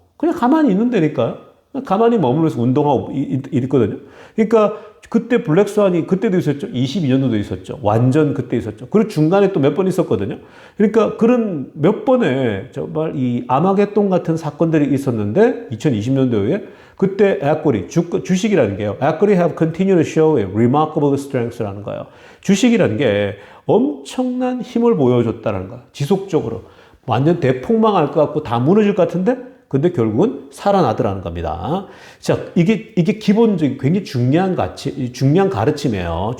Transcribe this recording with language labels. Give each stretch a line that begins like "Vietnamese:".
Korean: 그냥 가만히 있는 데니까요. 가만히 머물러서 운동하고 있거든요. 그러니까 그때 블랙스완이 그때도 있었죠. 22년도도 있었죠. 완전 그때 있었죠. 그리고 중간에 또 몇 번 있었거든요. 그러니까 그런 몇 번의 정말 이 아마겟돈 같은 사건들이 있었는데 2020년도에 그때 에코리 주식이라는 게요.
English: 에코리 have continued to show a remarkable strength
Korean: 라는 거예요. 주식이라는 게 엄청난 힘을 보여줬다는 거예요. 지속적으로. 완전 대폭망할 것 같고 다 무너질 것 같은데 근데 결국은 살아나더라는 겁니다. 자, 이게 기본적인 굉장히 중요한 가르침이에요.